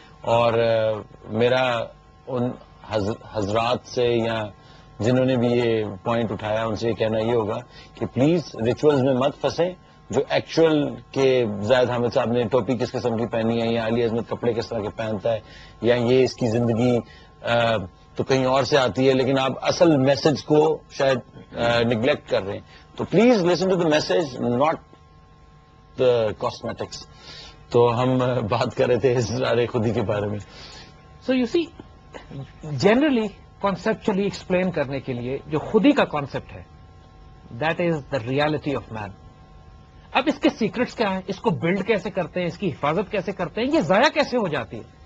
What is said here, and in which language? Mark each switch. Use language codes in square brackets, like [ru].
[ur] اور میرا ان حضرات سے یا جنہوں نے بھی یہ پوائنٹ اٹھایا ان سے یہ کہنا یہ ہوگا کہ پلیز ریچولز میں مت پھنسیں. جو ایکچوئل کے زاہد حامد صاحب نے ٹوپی کس قسم کی پہنی ہے, یا علی عظمت کپڑے کس طرح کے پہنتا ہے, یا یہ اس کی زندگی تو کہیں اور سے آتی ہے, لیکن آپ اصل میسج کو شاید نگلیکٹ کر رہے ہیں. [en] تو please listen to the message, not the cosmetics. [ur] تو ہم بات کر رہے تھے اسرار خودی کے بارے میں. [en] so you see generally conceptually explain [ur] کرنے کے لیے جو خودی کا کانسیپٹ ہے [en] That is the reality of man. [ur] اب اس کے سیکرٹس کیا ہیں, اس کو بلڈ کیسے کرتے ہیں, اس کی حفاظت کیسے کرتے ہیں, یہ ضائع کیسے ہو جاتی ہے.